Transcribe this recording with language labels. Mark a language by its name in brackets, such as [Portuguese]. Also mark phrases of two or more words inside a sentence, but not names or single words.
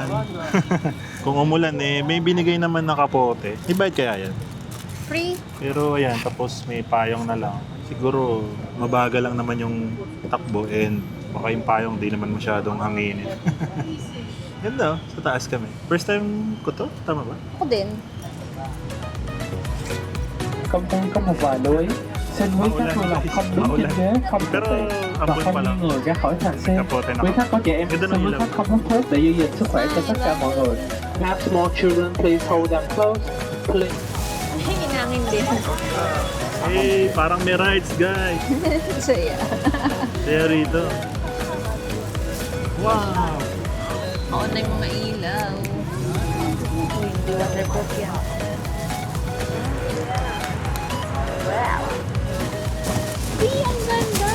[Filipino] Kung umulan eh, may binigay naman na kapote. Ibayad kaya yan? Free? Pero ayan, tapos may payong na lang. Siguro mabagal lang naman yung takbo and baka yung payong di naman masyadong hanginin. Ganda oh, sa taas kami. [English] First time [Filipino] ko to, tama ba? Ako din. [Vietnamese] Công ty có một vài lưu ý. Xin quý khách vui lòng không đứng trên ghế, không tự [Filipino] Pero [Vietnamese] tiện và [Filipino] ambon [Vietnamese] không [Filipino] pa [Vietnamese] đi [Filipino] lang. [Vietnamese] người ra khỏi thành xe. [Filipino] Kapote na. [Vietnamese] Quý khách có trẻ em, [Filipino] Ganda [Vietnamese] xin [Filipino] ng [Vietnamese] quý [Filipino] ilaw. [Vietnamese] khách không hút thuốc để giữ gìn sức khỏe cho tất cả mọi người. [English] Have small children, please hold them close. Please. [Filipino] Hinangin din. Hey, parang may [English] rides guys. [Filipino] Saya. Kaya rito. Wow! Oo na yung mga ilaw. Uy, hindi waterproof yan. Wow! Uy, ang ganda!